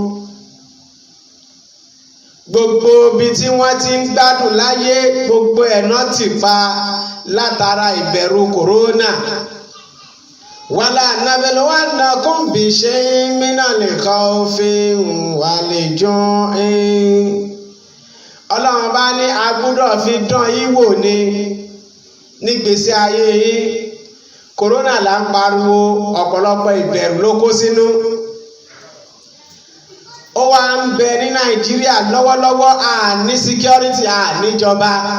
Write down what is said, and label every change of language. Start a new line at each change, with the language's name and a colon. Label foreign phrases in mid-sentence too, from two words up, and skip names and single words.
Yoruba: Gbogbo ibi tí wọ́n ti ń gbádùn láyé gbogbo ẹ̀ náà ti pa látara ìbẹ̀rù kòrónà.
Arabic: ولنبلونكم بشيء من الخوف والجوع.
Yoruba: Ọlọ́run bá ní a gbọ́dọ̀ fi dán yín wò ní nígbésí ayé yín. Kòrónà là ń pariwo ọ̀pọ̀lọpọ̀ ìbẹ̀rù ló kó sínú. Ó wá ń bẹ ní Nàìjíríà lọ́wọ́lọ́wọ́ àní security àníjọba.